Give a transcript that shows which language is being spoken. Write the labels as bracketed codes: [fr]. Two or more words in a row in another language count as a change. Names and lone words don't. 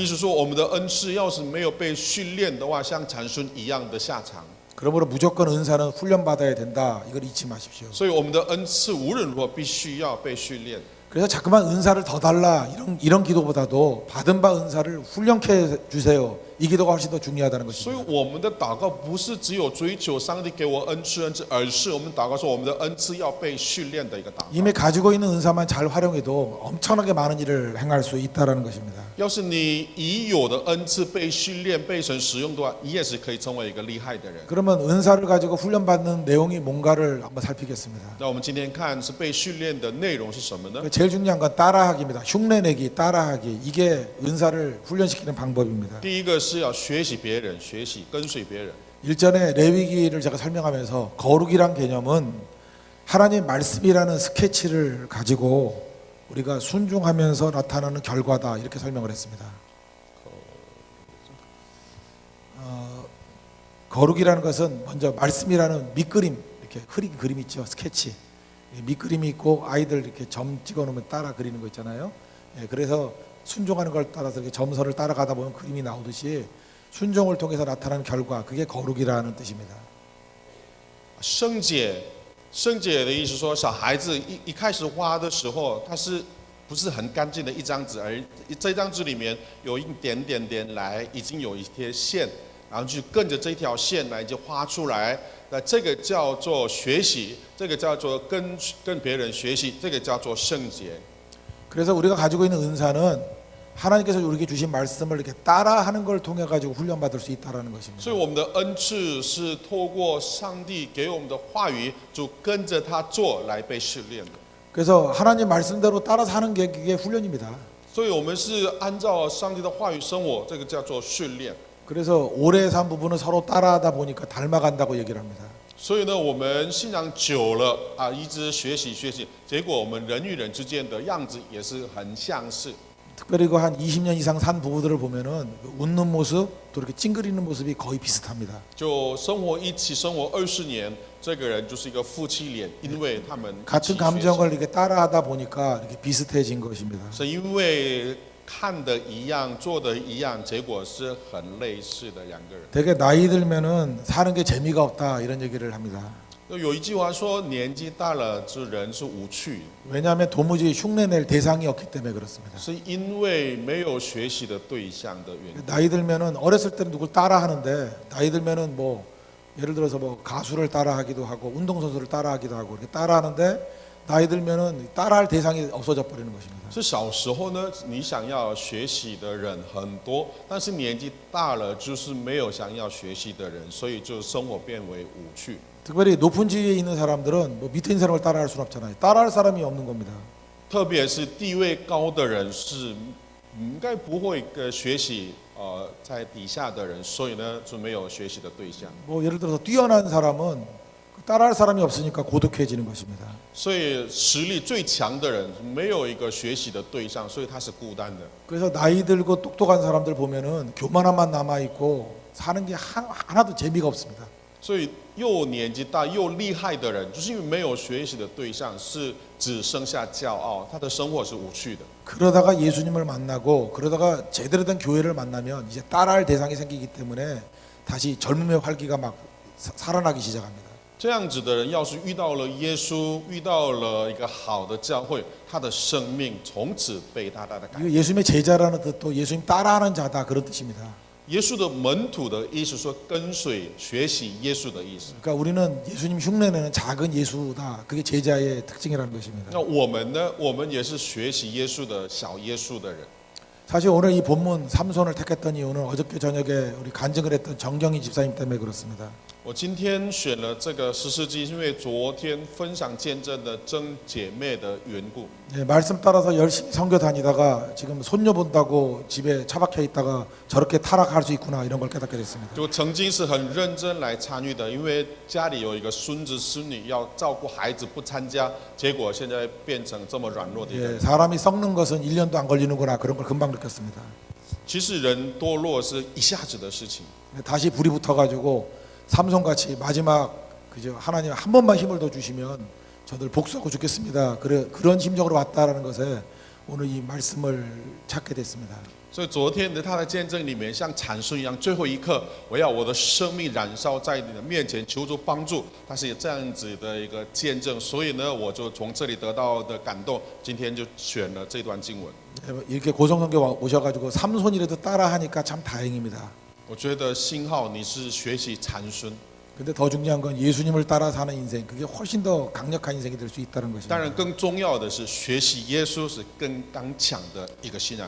[zh] 意思说，我们的恩赐要是没有被训练的话，像禅孙一样的下场。 [ko] 그러므로 무조건 은사는 훈련받아야 된다. 이걸 잊지 마십시오. [zh] 所以，我们的恩赐无论如何必须要被训练。 [ko] 그래서 자꾸만 은사를 더 달라 이런 기도보다도 받은 바 은사를 훈련케 주세요. 이 기도가 훨씬 더 중요하다는 [zh] 所以 [ko] 것입니다. [zh] 我们的祷告不是只有追求上帝给我恩赐，而是我们祷告说我们的恩赐要被训练的一个祷告。 [ko] 이미 가지고 있는 은사만 잘 활용해도 엄청나게 많은 일을 행할 수 있다는 것입니다. [zh] 要是你已有的恩赐被训练、被神使用的话，你也是可以成为一个厉害的人。 [ko] 그러면 은사를 가지고 훈련받는 내용이 뭔가를 한번 살피겠습니다. [zh] 那我们今天看是被训练的内容是什么呢？ [ko] 제일 중요한 건 따라하기입니다. 흉내내기, 따라하기. 이게 은사를 훈련시키는 방법입니다. [zh] 第一个是要学习别人，学习跟随别人。 [ko] 일전에 레위기를 제가 설명하면서 거룩이란 개념은 하나님 말씀이라는 스케치를 가지고 우리가 순종하면서 나타나는 결과다 이렇게 설명을 했습니다. 거룩이라는 것은 먼저 말씀이라는 밑그림, 이렇게 흐린 그림 있죠, 스케치. 밑그림이 있고 아이들 이렇게 점 찍어놓으면 따라 그리는 거 있잖아요. 그래서 순종하는 걸 따라서 이렇게 점선을 따라가다 보면 그림이 나오듯이 순종을 통해서 나타나는 결과, 그게 거룩이라는 뜻입니다. [zh] 圣洁，圣洁的意思说，小孩子一开始画的时候，他是不是很干净的一张纸，而这张纸里面有一点点来，已经有一些线，然后就跟着这条线来就画出来。那这个叫做学习，这个叫做跟别人学习，这个叫做圣洁。 [ko] 그래서 우리가 가지고 있는 은사는 하나님께서 우리에게 주신 말씀을 이렇게 따라하는 걸 통해 가지고 훈련받을 수 있다라는 것입니다. [zh] 所以我们的恩赐是透过上帝给我们的话语，就跟着他做来被试炼的。 [ko] 그래서 하나님 말씀대로 따라서 하는 게 그게 훈련입니다. [zh] 所以我们是按照上帝的话语生活，这个叫做训练。 [ko] 그래서 오래 산 부분은 서로 따라하다 보니까 닮아간다고 얘기를 합니다. [zh] 所以呢，我们信仰久了啊，一直学习，结果我们人与人之间的样子也是很相似。 [ko] 특별히 그 한 20년 이상 산 부부들을 보면은 웃는 모습 또 이렇게 찡그리는 모습이 거의 비슷합니다. [zh] 就生活一起生活20年，这个人就是一个夫妻脸，因为他们 [ko] 같은 감정을 이렇게 따라하다 보니까 이렇게 비슷해진 것입니다. [zh] 是因为看的一样，做的一样，结果是很类似的两个人。 [ko] 되게 나이 들면은 사는 게 재미가 없다 이런 얘기를 합니다. [zh] 有一句话说，年纪大了，这人是无趣， [ko] 왜냐하면 도무지 흉내낼 대상이 없기 때문에 그렇습니다. [zh] 是因为没有学习的对象的原因。 [ko] 나이 들면은 어렸을 때는 누굴 따라하는데 나이 들면은 뭐 예를 들어서 뭐 가수를 따라하기도 하고 운동선수를 따라하기도 하고 이렇게 따라하는데 나이 들면은 따라할 대상이 없어져 버리는 것입니다. [zh] 是小时候呢，你想要学习的人很多，但是年纪大了，就是没有想要学习的人，所以就生活变为无趣。 [ko] 특별히 높은 지위에 있는 사람들은 뭐 밑에 있는 사람을 따라할 수는 없잖아요. 따라할 사람이 없는 겁니다. [zh] 特别是地位高的人是应该不会学习在底下的人，所以呢就没有学习的对象。 [ko] 뭐 예를 들어서 뛰어난 사람은 따라할 사람이 없으니까 고독해지는 것입니다. [zh] 所以实力最强的人没有一个学习的对象，所以他是孤单的。 [ko] 그래서 나이 들고 똑똑한 사람들 보면은 교만함만 남아 있고 사는 게 하나도 재미가 없습니다. [zh] 所以又年纪大又厉害的人，就是因为没有学习的对象，是只剩下骄傲，他的生活是无趣的。 [ko] 그러다가 예수님을 만나고 그러다가 제대로 된 교회를 만나면 이제 따라할 대상이 생기기 때문에 다시 젊음의 활기가 막 살아나기 시작합니다. [zh] 这样子的人，要是遇到了耶稣，遇到了一个好的教会，他的生命从此被大大的改变。 [ko] 이거 예수님의 제자라는 뜻도 예수님 따라하는 자다 그런 뜻입니다. [zh] 耶稣的门徒的意思说跟随学习耶稣的意思。 [ko] 그러니까 우리는 예수님 흉내내는 작은 예수다. 그게 제자의 특징이라는 것입니다. [zh] 那我们呢？我们也是学习耶稣的小耶稣的人。 [ko] 사실 오늘 이 본문 삼손을 택했던 이유는 어저께 저녁에 우리 간증을 했던 정경희 집사님 때문에 그렇습니다. [zh] 我今天选了这个十世纪，因为昨天分享见证的真姐妹的缘故。 [ko] 네, 말씀 따라서 열심히 선교 다니다가 지금 손녀 본다고 집에 처박혀 있다가 저렇게 타락할 수 있구나 이런 걸 깨닫게 됐습니다. [zh] 就曾经是很认真来参与的，因为家里有一个孙子孙女要照顾孩子，不参加，结果现在变成这么软弱的一个人。 [ko] 예, 사람이 썩는 것은 1년도 안 걸리는구나 그런 걸 금방 느꼈습니다. [zh] 其实人堕落是一下子的事情， [ko] 다시 불이 붙어가지고 삼손같이 마지막 그저 하나님 한 번만 힘을 더 주시면 저들 복수하고 죽겠습니다. 그런 심정으로 왔다라는 것에 오늘 이 말씀을 찾게 됐습니다. [zh] 所以昨天的他的见证里面，像产生一样，最后一刻，我要我的生命燃烧在你的面前，求助帮助。他是这样子的一个见证，所以呢，我就从这里得到的感动，今天就选了这段经文。 [ko] 이렇게 고성선교 오셔가지고 삼손이라도 따라하니까 참 다행입니다. [zh] 我觉得星浩你是学习禅孙， [ko] 근데 더 중요한 건 예수님을 따라 사는 인생 그게 훨씬 더 강력한 인생이 될 수 있다는 [zh] 当然 [ko] 것입니다. [zh] 更重要的是学习耶稣是更刚强的一个信仰人。